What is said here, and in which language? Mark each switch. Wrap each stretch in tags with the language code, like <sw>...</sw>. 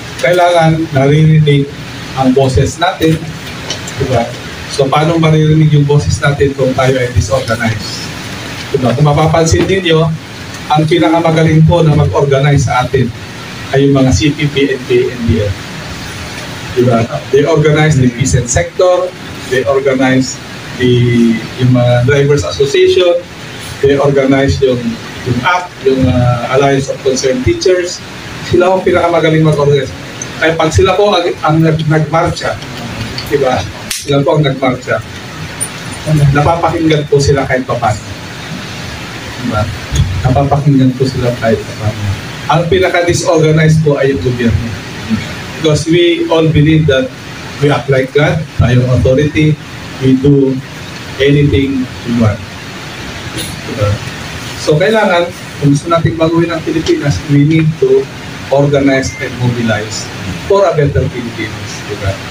<tl>Kailangan naririnig ang boses natin. Diba? So, paano maririnig yung boses natin kung tayo ay disorganized? Diba? Kung mapapansin ninyo, ang pinakamagaling po na mag-organize sa atin ay yung mga CPP, NPA, NDF. Diba?</tl> <en>They organize the peasant sector, they organize yung mga drivers association, they organize yung ACT, yung Alliance of Concerned Teachers.</en> <tl>Sila ang pinakamagaling mag-organize. Kaya pag sila po ang nagmarcha, diba? Sila po ang nagmarcha, napapakinggan po sila kahit paano. Diba? Napapakinggan po sila kahit paano. Ang pinaka-disorganized po ay yung gobyerno.</tl> <en>Because we all believe that we act like God, tayong authority, we do anything we want. Diba? So kailangan, kung gusto natin baguhin ang Pilipinas, we need to organize and mobilize for a better Philippines. Diba?</en>